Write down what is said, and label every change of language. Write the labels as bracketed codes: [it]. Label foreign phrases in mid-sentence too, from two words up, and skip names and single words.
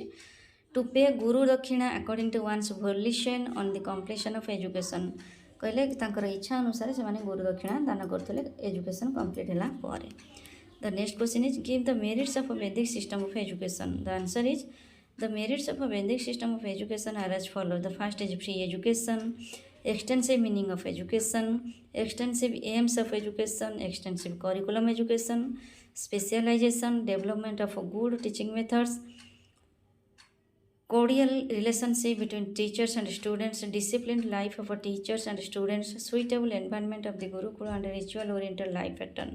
[en] to pay [or] ଗୁରୁ ଦକ୍ଷିଣା [en] according to one's volition on the completion of education, [or] କହିଲେ ତାଙ୍କର ଇଚ୍ଛା ଅନୁସାରେ ସେମାନେ ଗୁରୁ ଦକ୍ଷିଣା ଦାନ କରୁଥିଲେ [en] education complete [or] ହେଲା ପରେ। [en] the next question is give the merits of Vedic system of education. the answer is the merits of Vedic system of education are as follow. the first is free education, extensive meaning of education, extensive aims of education, extensive curriculum education, specialization, development of good teaching methods, cordial relationship between teachers and students, disciplined life of teachers and students, suitable environment of the Gurukula and ritual oriented life pattern.